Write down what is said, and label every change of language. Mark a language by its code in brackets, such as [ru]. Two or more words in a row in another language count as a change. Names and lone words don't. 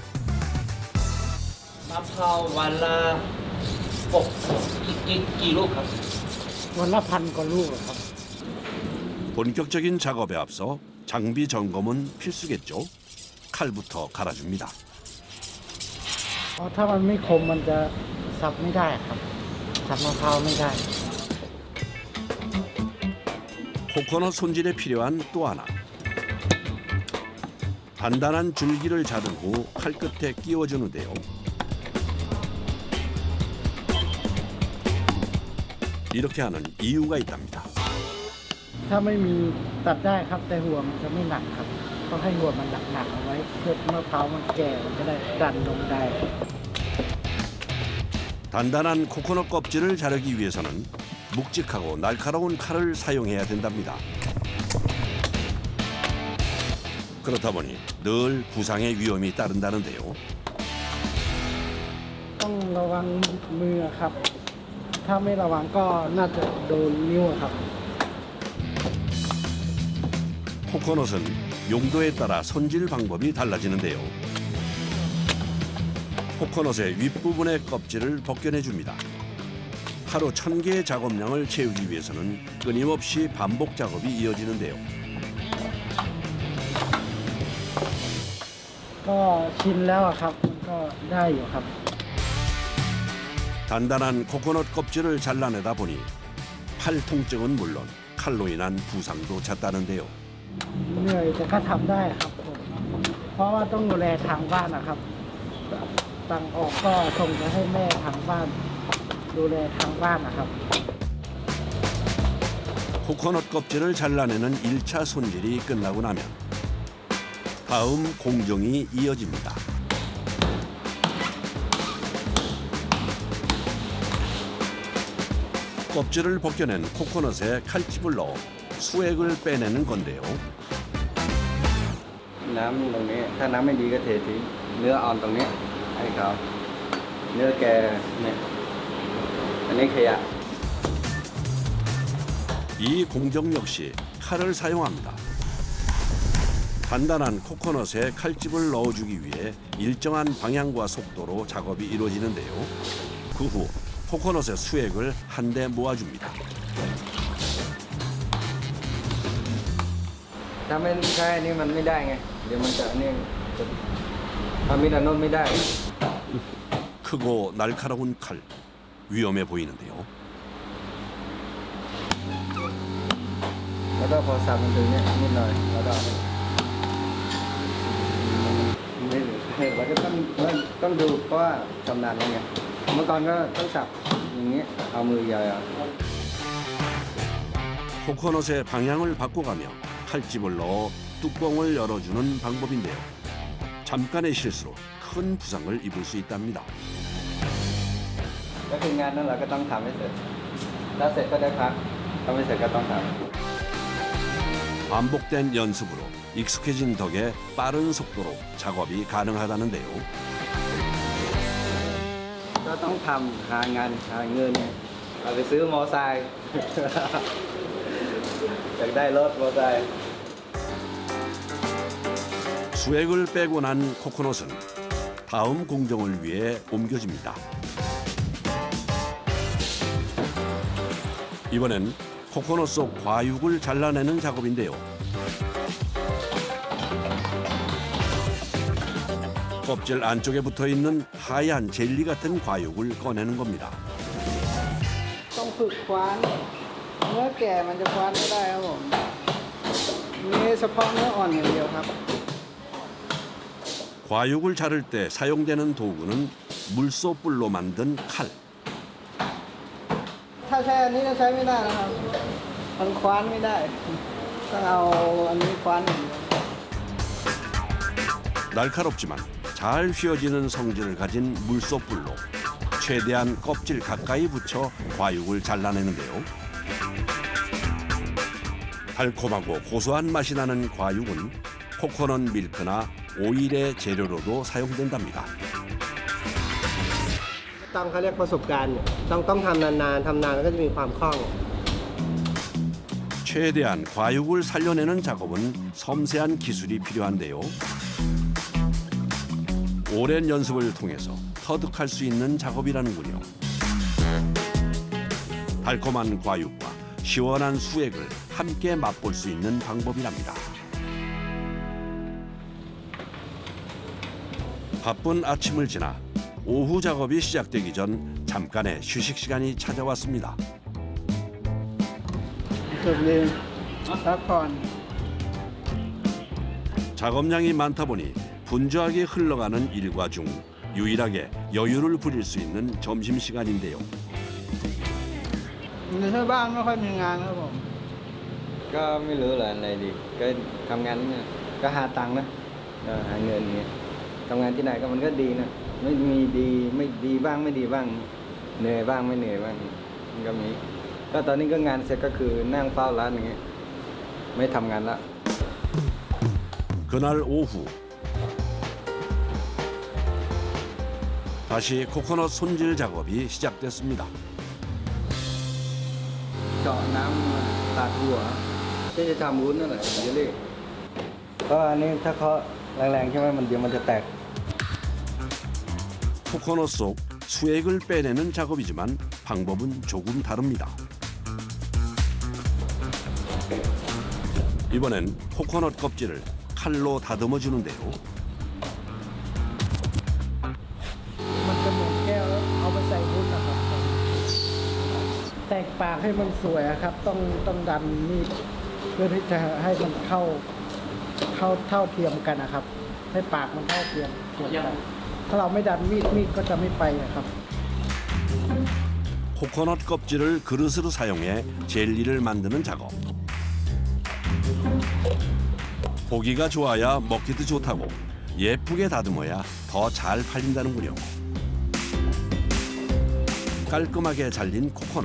[th] มะพร้าววันละกี่ลูกครับ วันละ1,000 กว่าลูกครับ [ko] 본격적인 작업에 앞서 장비 점검은 필수겠죠. 칼부터 갈아줍니다. [th] ถ้ามันไม่คมมันจะสับไม่ได้ครับสับมะพร้าวไม่ได้ [ko] 코코넛 손질에 필요한 또 하나. 단단한 줄기를 자른 후 칼끝에 끼워주는데요. 이렇게 하는 이유가 있답니다. [th] ถ้าไม่มีตัดได้ครับแต่หัวมันจะไม่หนักครับต้องให้หัวมันหนักๆเอาไว้เพื่อมะพร้าวมันแก่มันจะได้ดันลงได้ [ko] 단단한 코코넛 껍질을 자르기 위해서는 묵직하고 날카로운 칼을 사용해야 된답니다. 그렇다 보니 늘 부상의 위험이 따른다는데요. [th] ต้องระวังมือครับ ถ้าไม่ระวังก็น่าจะโดนนิ้วครับ [ko] 코코넛은 용도에 따라 손질 방법이 달라지는데요. 코코넛의 윗부분의 껍질을 벗겨내줍니다. 하루 1000개의 작업량을 채우기 위해서는 끊임없이 반복 작업이 이어지는데요. [th] ก็ชินแล้วอะครับมันก็ได้อยู่ครับ [ko] 단단한 코코넛 껍질을 잘라내다 보니 팔 통증은 물론 칼로 인한 부상도 잦다는데요. [th] เหนื่อยแต่ก็ทำได้ครับผมเพราะว่าต้องดูแลทางบ้านนะครับตังค์ออกก็ส่งไปให้แม่ทางบ้านดูแลทางบ้านนะครับ [ko] 코코넛 껍질을 잘라내는 1차 손질이 끝나고 나면 다음 공정이 이어집니다. 껍질을 벗겨낸 코코넛에 칼집을 넣어 수액을 빼내는 건데요. [th] น้ำตรงนี้ถ้าน้ำไม่ดีก็เททิ้งเนื้ออ่อนตรงนี้ให้เขาเนื้อแกเนี่ยอันนี้ขยะ [ko] 이 공정 역시 칼을 사용합니다. 단단한 코코넛에 칼집을 넣어주기 위해 일정한 방향과 속도로 작업이 이루어지는데요. 그 후 코코넛의 수액을 한데 모아줍니다. [th] ถ้าไม่ใช่อันนี้มันไม่ได้ไงเดี๋ยวมันจะอันนี้จะทำมิดานนไม่ได้ [ko] 크고 날카로운 칼, 위험해 보이는데요. [th] แล้วก็พอสับมันถึงเนี่ยนิดหน่อยแล้วก็เราก็ต้องดูเพราะว่าชำนาญแล้วไงเมื่อก่อนก็ต้องสับอย่างเงี้ยเอามือใหญ่ [ko] 코코넛의 방향을 바꿔가며 칼집을 넣어 뚜껑을 열어주는 방법인데요. 잠깐의 실수로 큰 부상을 입을 수 있답니다. [th] ก็คืองานนั้นเราก็ต้องทำให้เสร็จถ้าเสร็จก็ได้พักถ้าไม่เสร็จก็ต้องทำ [ko] 반복된 연습으로 익숙해진 덕에 빠른 속도로 작업이 가능하다는데요. [th] ก็ต้องทำหางานหาเงินเอาไปซื้อมอไซค์ อยากได้รถมอไซค์ [ko] 수액을 빼고 난 코코넛은 다음 공정을 위해 옮겨집니다. 이번엔 코코넛 속 과육을 잘라내는 작업인데요. 껍질 안쪽에 붙어있는 하얀 젤리 같은 과육을 꺼내는 겁니다. [th] ต้องฝึกคว้านเนื้อแก่มันจะคว้านไม่ได้ครับผมมีเฉพาะเนื้ออ่อนอย่างเดียวครับ [ko] 과육을 자를 때 사용되는 도구는 물소뿔로 만든 칼. [th] ถ้าใช้อันนี้จะใช้ไม่ได้นะครับมันคว้านไม่ได้ต้องเอาอันนี้คว้านอย่างเดียว [ko] 날카롭지만 잘 휘어지는 성질을 가진 물소뿔로 최대한 껍질 가까이 붙여 과육을 잘라내는데요. 달콤하고 고소한 맛이 나는 과육은 코코넛 밀크나 오일의 재료로도 사용된답니다. [th] ต้องเขาเรียกประสบการณ์ต้องทำนานๆทำนานแล้วก็จะมีความคล่อง [ko] 최대한 과육을 살려내는 작업은 섬세한 기술이 필요한데요. 오랜 연습을 통해서 터득할 수 있는 작업이라는군요. 달콤한 과육과 시원한 수액을 함께 맛볼 수 있는 방법이랍니다. 바쁜 아침을 지나 오후 작업이 시작되기 전 잠깐의 휴식 시간이 찾아왔습니다. [th] จุดหนึ่งพักผ่อน [ko] 작업량이 많다 보니 분주하게 흘러가는 일과 중 유일하게 여유를 부릴 수 있는 점심시간인데요. [th] ในที่บ้านไม่ค่อยมีงานครับผม ก็ไม่รู้เลยอะไรดีก็ทำงานเนี่ยก็หาตังค์นะก็หาเงินอย่างเงี้ยทำงานที่ไหนก็มันก็ดีนะไม่มีดีไม่ดีบ้างไม่ดีบ้างเหนื่อยบ้างไม่เหนื่อยบ้างมันก็มีก็ตอนนี้ก็งานเสร็จก็คือนั่งเฝ้าร้านอย่างเงี้ยไม่ทำงานละ [ko] 그날 오후 다시 코코넛 손질 작업이 시작됐습니다. [th] เจาะน้ำมาตัดหัวที่จะทำวุ้นนั่นแหละเยลลี่ก็อันนี้ถ้าเขาแรงๆใช่ไหมมันเดี๋ยวมันจะแตก [ko] 코코넛 속 수액을 빼내는 작업이지만 방법은 조금 다릅니다. 이번엔 코코넛 껍질을 칼로 다듬어 주는데요. [th] มันจะเหมือนแก้วเอาไปใส่วุ้นนะครับแตกปากให้มันสวยอะครับต้องดันมีดเพื่อที่จะให้มันเข้าเท่าเทียมกันนะครับให้ปากมันเท่าเทียมกันถ้าเราไม่ดันมีดก็จะไม่ไปอะครับ [ko] 코코넛 껍질을 그릇으로 사용해 젤리를 만드는 작업. 보기가 좋아야 먹기도 좋다고 예쁘게 다듬어야 더 잘 팔린다는군요. 깔끔하게 잘린 코코넛.